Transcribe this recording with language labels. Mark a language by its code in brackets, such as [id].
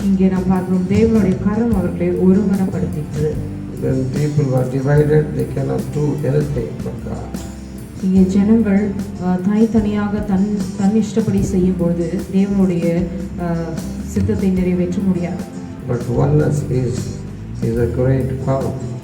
[ta] இங்கே நாம் பார்க்கிறோம் தேவனுடைய கரம் அவர்களை ஒருமனப்படுத்திற்று. [en] When people were divided, they cannot do anything for God. [ta] இங்கே ஜனங்கள் தனித்தனியாக தன் இஷ்டப்படி செய்யும்போது தேவனுடைய சித்தத்தை நிறைவேற்ற முடியாது. [en] But oneness is a great power.